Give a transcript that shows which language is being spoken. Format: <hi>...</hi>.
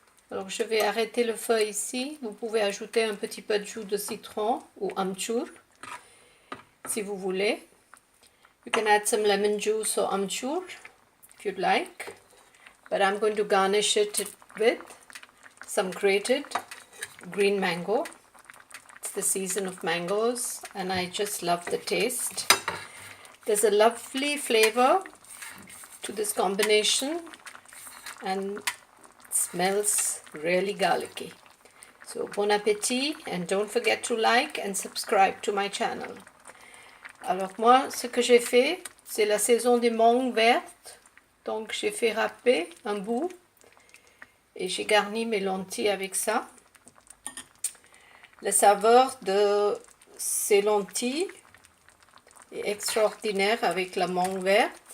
<fr>Alors je vais arrêter le feu ici. Vous pouvez ajouter un petit peu de jus de citron ou amchur si vous voulez.</fr> <en>You can add some lemon juice or amchur if you'd like. But I'm going to garnish it with some grated green mango. It's the season of mangoes and I just love the taste. There's a lovely flavor to this combination and it smells really garlicky. So bon appétit and don't forget to like and subscribe to my channel.</en> <fr>Alors moi, ce que j'ai fait, c'est la saison des mangues vertes. Donc j'ai fait râper un bout et j'ai garni mes lentilles avec ça. La saveur de ces lentilles est extraordinaire avec la mangue verte.</fr>